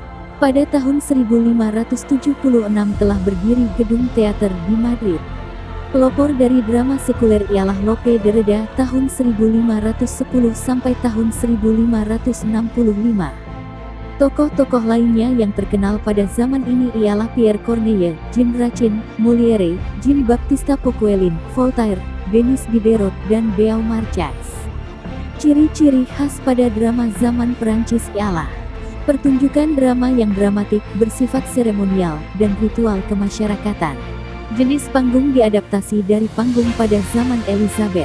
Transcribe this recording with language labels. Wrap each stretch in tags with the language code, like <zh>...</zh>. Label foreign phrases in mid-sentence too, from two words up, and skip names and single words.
<id>Pada tahun 1576 telah berdiri gedung teater di Madrid. Pelopor dari drama sekuler ialah Lope de Reda tahun 1510 sampai tahun 1565. Tokoh-tokoh lainnya yang terkenal pada zaman ini ialah Pierre Corneille, Jean Racine, Molière, Jean-Baptiste Poquelin, Voltaire, Denis Diderot, dan Beaumarchais. Ciri-ciri khas pada drama zaman Perancis ialah: pertunjukan drama yang dramatik, bersifat seremonial, dan ritual kemasyarakatan. Jenis panggung diadaptasi dari panggung pada zaman Elizabeth.</id>